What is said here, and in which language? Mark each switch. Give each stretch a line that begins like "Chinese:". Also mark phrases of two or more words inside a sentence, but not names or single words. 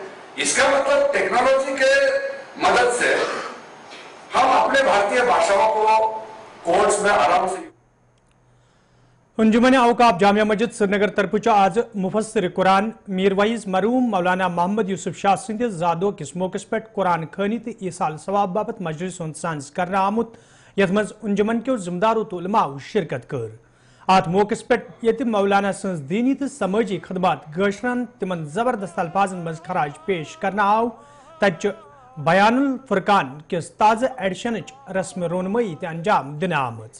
Hindi: इसका मतलब टेक्नोलॉजी के मदद से हम अपने भारतीय भाषाओं को कोर्ट्स में आराम से।
Kashmiri: अंजुमन औकाफ जामिया मस्जिद श्रीनगर तरफ आज मुफस्सिर कुरान मीरवाइज मरूम मौलाना मोहम्मद यूसुफ शाह सिंद जादो किस मौके पे कुरान खानी तो ईसाल सवाब बाबत मजलिस सांस कर आमुत यथ मज अंजुमन के जिम्मेदारों तो उलमाओ शिरकत कर। अत मौके पे ये मौलाना सज दीनी तो समाजी खदमात गशरन तिमन जबरदस्त अल्फाजन मज खराज पेश करना आव तच बयानुल फुरकान किस ताज़ा एडिशन रस्म रोनमई ते अंजाम दिन आमज।